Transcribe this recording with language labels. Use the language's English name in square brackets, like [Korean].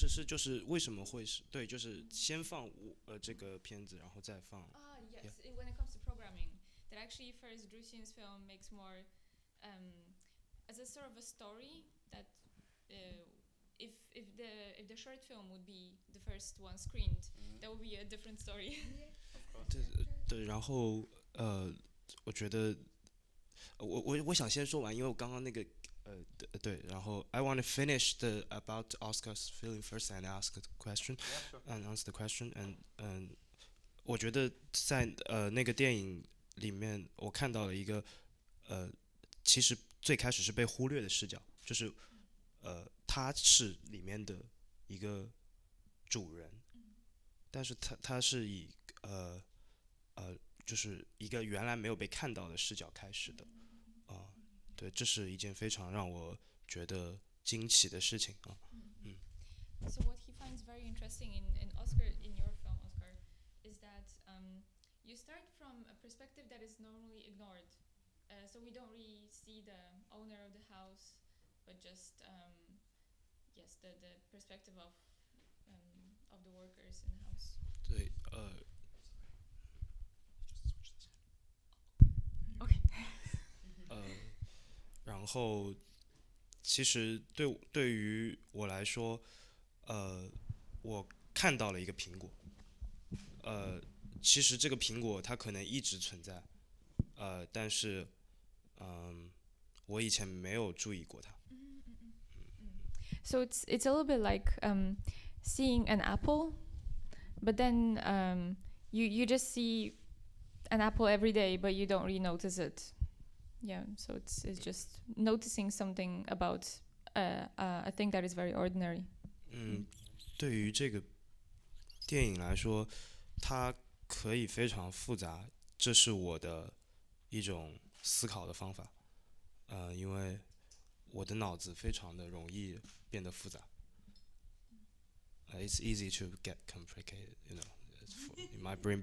[Chinese] 不是，就是为什么会是对，就是先放这个片子，然后再放。 [English] Yes. When it comes to programming, that actually first Drusian's film makes more as a sort of a story that if the short film would be the first one screened, that would be a different story. [Chinese] 对，然后我觉得我想先说完，因为我刚刚那个对，然后 [English] I want to finish the about Oscar's feeling first and ask the question [Chinese] and answer the question and 我觉得在那个电影里面，我看到了一个其实最开始是被忽略的视角，就是他是里面的一个主人，但是他是以就是一个原来没有被看到的视角开始的对，这是一件非常让我觉得惊奇的事情啊。 [English] So what he finds very interesting in Oscar, in your film, Oscar, is that you start from a perspective that is normally ignored. So we don't really see the owner of the house but just yes, the perspective of the workers in the house. [Chinese] 对 [English] OK [Chinese] 然后其实对于我来说，我看到了一个苹果，其实这个苹果它可能一直存在，但是我以前没有注意过它。 [English] So it's a little bit like seeing an apple, but then you just see an apple every day, but you don't really notice it. Yeah, so it's just noticing something about a thing that is very ordinary. [Chinese] 对于这个电影来说，它可以非常复杂，这是我的一种思考的方法。因为我的脑子非常的容易变得复杂。 [English] It's easy to get complicated, you know, in my brain.